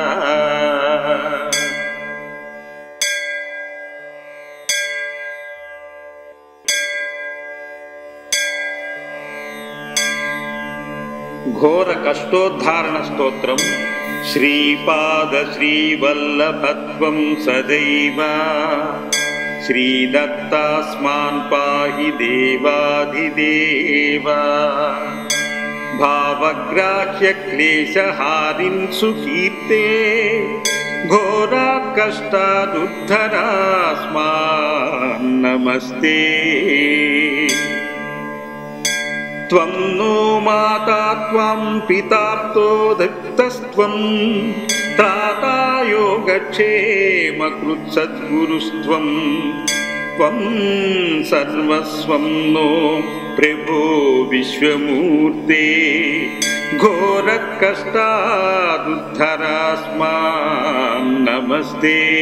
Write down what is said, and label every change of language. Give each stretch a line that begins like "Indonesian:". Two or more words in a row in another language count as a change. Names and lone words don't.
Sanskrit: ఘోర కష్టోద్ధారణ స్తోత్రం. శ్రీపాద శ్రీవల్లభత్వం సదైవ శ్రీదత్తాస్మాన్ పాహి దేవాధిదేవ. भावग्राह्य क्लेशहारिन् सुकीर्ते घोरात् कष्टादुद्धरास्मान् नमस्ते। त्वं नो माता त्वं पिताप्तो दत्तस्त्वं त्राता योगक्षेमकृत्सद्गुरुस्त्वं त्वं सर्वस्वं नो प्रभो विश्वमूर्ते घोरकष्टादुद्धरास्मान् नमस्ते।